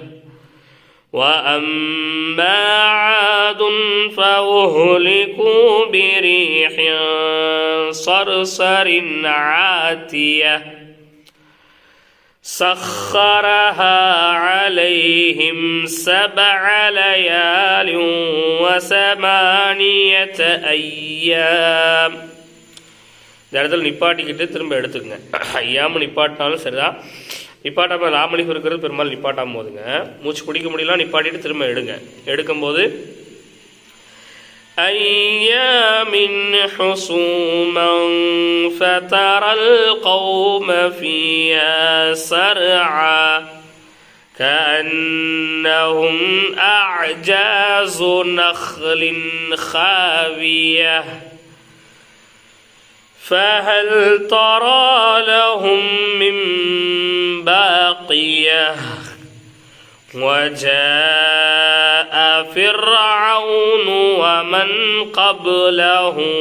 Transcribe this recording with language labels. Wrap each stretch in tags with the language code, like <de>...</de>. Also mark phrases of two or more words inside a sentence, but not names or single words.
<ar>وأما عاد فأهلكوا بريح صرصر عاتية سخرها عليهم 7 ليال و8 أيام.</ar> <ta>இந்த இடத்துல நிப்பாட்டிக்கிட்டு திரும்ப எடுத்துக்கங்க. ஐயாமல் நிப்பாட்டினாலும் சரிதான். நிப்பாட்டாமல் லாமணிப்பு இருக்கிறது பெரும்பாலும் நிப்பாட்டாமல் போதுங்க. மூச்சு பிடிக்க முடியலாம், நிப்பாட்டிட்டு திரும்ப எடுங்க.</ta> <ar>எடுக்கும்போது أيام حسوما فترى القوم فيها صرعى كأنهم أعجاز نخل خاوية فهل ترى لهم من باقية وجاء فرعون ومن قبله</ar>